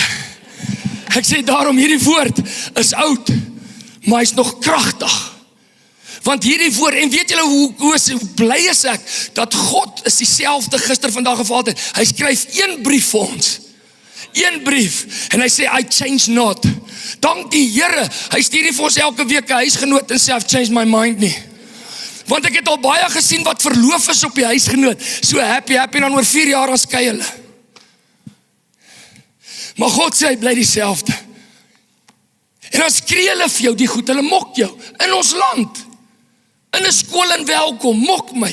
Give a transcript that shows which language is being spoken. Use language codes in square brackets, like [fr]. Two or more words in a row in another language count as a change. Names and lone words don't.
[af] Ek sê daarom, hierdie woord is oud, maar hy is nog kragtig. Want hierdie woord, en weet julle hoe bly is ek, dat God is dieselfde gister, vandag en vir altyd. Hy skryf een brief vir ons. Een brief. En hy sê, [en] I change not. [af] Dank die Here, hy stuur nie vir ons elke week 'n huisgenoot en sê, [en] I've changed my mind nie. [af] Want ek het al baie gesien wat verloof is op die huisgenoot. [en] So happy, [af] en dan oor 4 jaar as skei hulle. Maar God sê, hy bly dieselfde. En dan skree hulle vir jou die goed, hulle mok jou, in ons land, in 'n skool en welkom, mok my.